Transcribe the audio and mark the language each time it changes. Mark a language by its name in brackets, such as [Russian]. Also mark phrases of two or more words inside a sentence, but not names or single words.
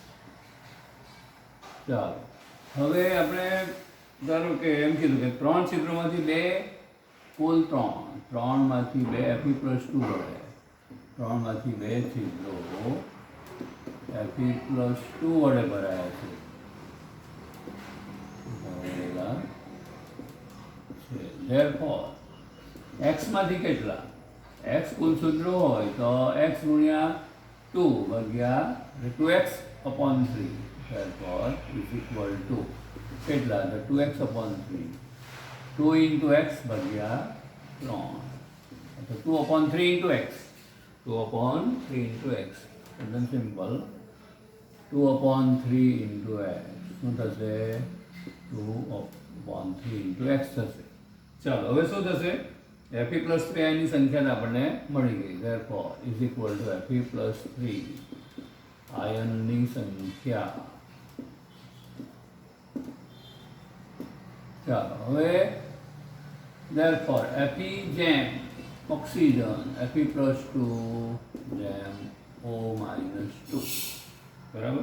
[Gujarati] ચાલો હવે આપણે ધારો કે એમ કીધું કે 3 છિદ્રોમાંથી 2 કુલ 3માંથી 2 Fe+2 વડે 3માંથી 2 છિદ્રો Fe+2 વડે ભરાયા છે. therefore x માંથી કેટલા? x કુલ છિદ્રો હોય તો x ગુણ્યા 2 ભાગ્યા 2x upon 3. [English] therefore is equal to કેટલા? [Gujarati] તો 2x upon 3. 2 into x ભાગ્યા 3. તો 2 upon 3 into x. 2 upon 3 into x. એકદમ સિમ્પલ. 2 upon 3 into x શું થશે? 2 upon 3 into x થશે. ચાલો હવે શું થશે? Fe+3 આયનની સંખ્યા આપણને મળી ગઈ. [English] therefore is equal to Fe+3 [Gujarati] આયનની સંખ્યા. ચાલો હવે therefore Fe જેમ ઓક્સિજન Fe+2 જેમ O-2 બરાબર.